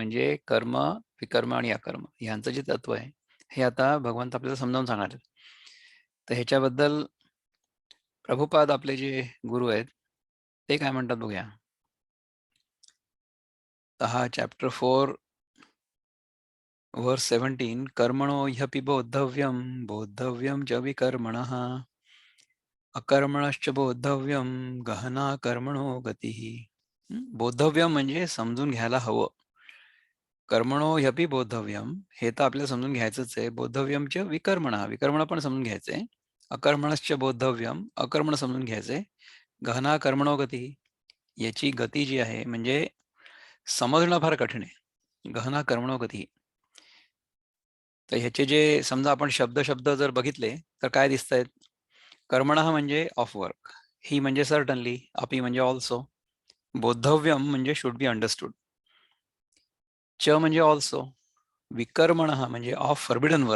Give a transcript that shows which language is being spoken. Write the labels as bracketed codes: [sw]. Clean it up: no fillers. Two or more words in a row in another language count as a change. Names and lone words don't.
[mr] म्हणजे कर्म, विकर्म आणि अकर्म यांचं जे तत्व आहे हे आता भगवंत आपल्याला समजावून सांगणार आहेत. तर ह्याच्याबद्दल प्रभुपाद आपले जे गुरु आहेत ते काय म्हणतात बघूया. हा चॅप्टर 4 वर्स 17 [sa] कर्मणो ह्यपि बोद्धव्यम बोद्धव्यम च विकर्मणः अकर्मणश्च बोद्धव्यम गहना कर्मणो गतिः. [mr] बोद्धव्यम म्हणजे समजून घ्यायला हवं. [sa] कर्मणो ह्यपि बोद्धव्यम [mr] हे तर आपल्याला समजून घ्यायचंच आहे. [sa] बोद्धव्यमच विकर्मणः [mr] विकर्मण पण समजून घ्यायचंय. [sa] अकर्मणश्च बोद्धव्यम [mr] अकर्मण समजून घ्यायचंय. [sa] गहना कर्मणो गती, [mr] याची गती जी आहे म्हणजे समजणं फार कठीण आहे. [sa] गहना कर्मणो गती. [mr] तर ह्याचे जे समजा आपण शब्द शब्द जर बघितले तर काय दिसत आहेत. कर्मणः म्हणजे [en] of work, [mr] ही म्हणजे सर्टनली, अपि म्हणजे ऑल्सो, बोद्धव्यम म्हणजे [en] should be understood, [mr] च म्हणजे ऑल्सो, विकर्मणः म्हणजे [en] of forbidden work.